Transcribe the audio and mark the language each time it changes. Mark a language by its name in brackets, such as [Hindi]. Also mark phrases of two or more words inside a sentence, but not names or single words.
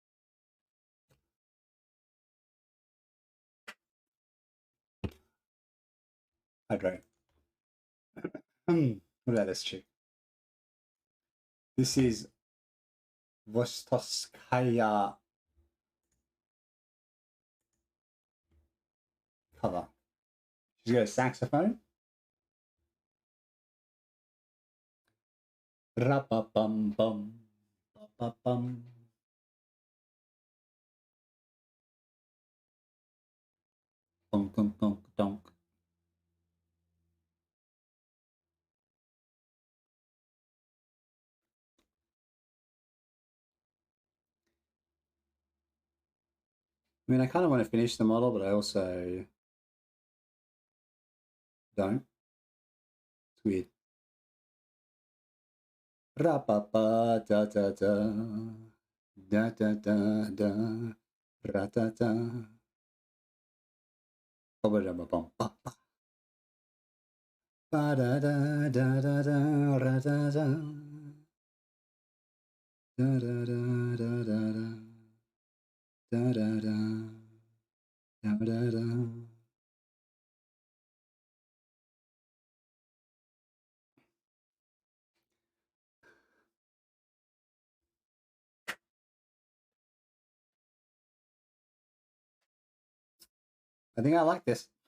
[English] Hydrate. What about this chick? This is Vostoskaya cover. She's got a saxophone. Ra-ba-bum-bum. Ba-ba-bum. Donk, donk, donk, donk. I mean, I kind of want to finish the model, but I also don't. It's weird. Ra-ba-ba, da-da-da. Da-da-da-da. Ra-da-da. Ba-ba-da-ba-bum-ba-ba. Ba-da-da-da-da-da. Ra-da-da. Da-da-da-da-da-da. Da-da-da. Da-da-da. I think I like this.